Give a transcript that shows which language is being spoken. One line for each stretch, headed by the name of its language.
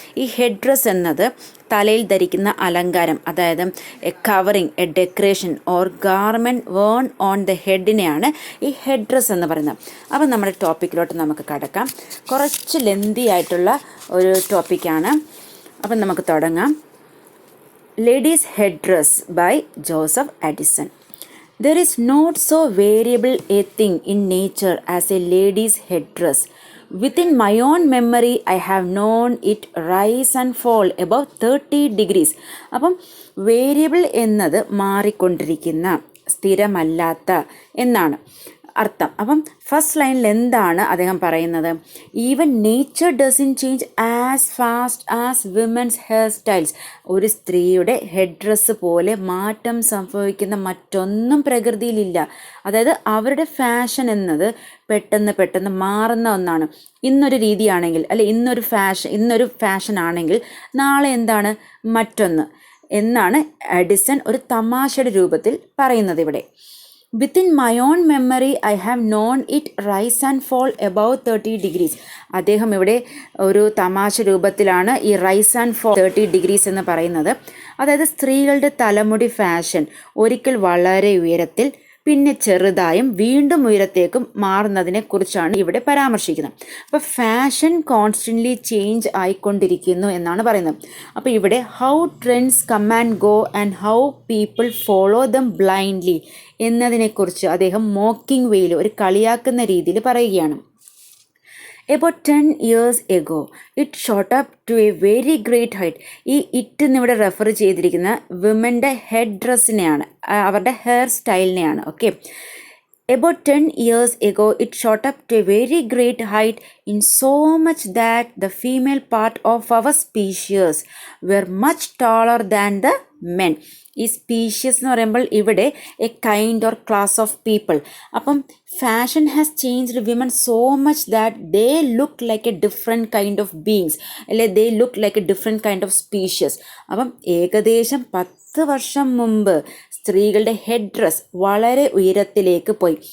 Malayalam: ഈ head dress എന്നത് തലയിൽ ധരിക്കുന്ന അലങ്കാരം, അതായത്
English: a covering, a decoration or garment worn on the
Malayalam: ഹെഡിനെയാണ് ഈ ഹെഡ് ഡ്രസ് എന്ന് പറയുന്നത്. അപ്പം നമ്മുടെ ടോപ്പിക്കിലോട്ട് നമുക്ക് കടക്കാം. കുറച്ച് ലെന്തി ആയിട്ടുള്ള ഒരു ടോപ്പിക്കാണ്. അപ്പം നമുക്ക് തുടങ്ങാം.
English: Ladies' Head Dress by Joseph Addison. There is not so variable a thing in nature as a lady's head dress. Within my own memory, I have known it rise and fall above 30 degrees.
Malayalam: അപ്പം variable എന്നത് മാറിക്കൊണ്ടിരിക്കുന്ന, സ്ഥിരമല്ലാത്ത എന്നാണ് അർത്ഥം. അപ്പം first ലൈനിൽ എന്താണ് അദ്ദേഹം പറയുന്നത്?
English: Even nature doesn't change as fast as women's hair styles.
Malayalam: ഒരു സ്ത്രീയുടെ ഹെഡ് ഡ്രസ്സ് പോലെ മാറ്റം സംഭവിക്കുന്ന മറ്റൊന്നും പ്രകൃതിയിലില്ല. അതായത് അവരുടെ ഫാഷൻ എന്നത് പെട്ടെന്ന് മാറുന്ന ഒന്നാണ്. ഇന്നൊരു രീതിയാണെങ്കിൽ, അല്ലെ ഇന്നൊരു ഫാഷൻ ആണെങ്കിൽ നാളെ എന്താണ് മറ്റൊന്ന് എന്നാണ് എഡിസൺ ഒരു തമാശയുടെ രൂപത്തിൽ പറയുന്നത് ഇവിടെ.
English: Within my own memory, I have known it rise and fall above 30 degrees.
Malayalam: അദ്ദേഹം ഇവിടെ ഒരു തമാശ രൂപത്തിലാണ് ഈ റൈസ് ആൻഡ് ഫോൾ 30 ഡിഗ്രീസ് എന്ന് പറയുന്നത്. അതായത് സ്ത്രീകളുടെ തലമുടി ഫാഷൻ ഒരിക്കൽ വളരെ ഉയരത്തിൽ, പിന്നെ ചെറുതായും വീണ്ടും ഉയരത്തേക്കും മാറുന്നതിനെ കുറിച്ചാണ് ഇവിടെ പരാമർശിക്കുന്നത്. അപ്പോൾ ഫാഷൻ കോൺസ്റ്റൻ്റ്ലി ചേഞ്ച് ആയിക്കൊണ്ടിരിക്കുന്നു എന്നാണ് പറയുന്നത്. അപ്പോൾ ഇവിടെ
English: how trends come and go and how people follow them blindly
Malayalam: എന്നതിനെക്കുറിച്ച് അദ്ദേഹം മോക്കിംഗ് വേയിൽ, ഒരു കളിയാക്കുന്ന രീതിയിൽ പറയുകയാണ്.
English: About 10 years ago, it shot up to a very great height.
Malayalam: ഈ ഇറ്റ് എന്നിവിടെ റെഫർ ചെയ്തിരിക്കുന്ന വിമൻ്റെ ഹെഡ് ഡ്രസ്സിനെയാണ്, അവരുടെ hair സ്റ്റൈലിനെയാണ്.
English: Okay, About 10 years ago, it shot up to a very great height in so much that the female part of our species were much taller than the men.
Malayalam: ഈ species എന്ന് പറയുമ്പോൾ ഇവിടെ
English: A kind or class of people. അപ്പം fashion has changed women so much that they look like a different kind of beings, അല്ലെ they look like a different kind of species.
Malayalam: അപ്പം ഏകദേശം 10 വർഷം മുമ്പ് സ്ത്രീകളുടെ ഹെഡ് ഡ്രസ് വളരെ ഉയരത്തിലേക്ക് പോയി.